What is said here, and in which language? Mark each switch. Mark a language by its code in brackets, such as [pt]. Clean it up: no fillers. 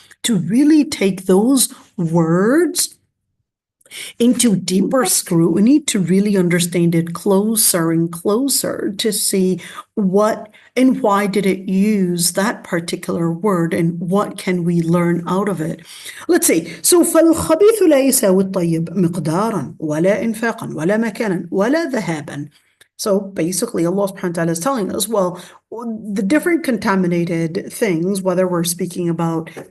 [en] To really take those words into deeper scrutiny, to really understand it closer and closer, to see what and why did it use that particular word and what can we learn out of it. Let's see. [ar] So فالخبيث لا يساوي الطيب مقدارا ولا إنفاقا ولا مكانا ولا ذهابا. [en] So basically Allah subhanahu wa ta'ala is telling us, well, the different contaminated things, whether we're speaking about